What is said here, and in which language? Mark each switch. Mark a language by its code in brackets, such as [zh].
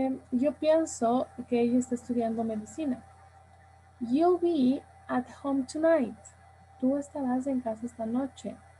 [es] Yo pienso que ella está estudiando medicina. [en] You'll be at home tonight. [es] Tú estarás en casa esta noche.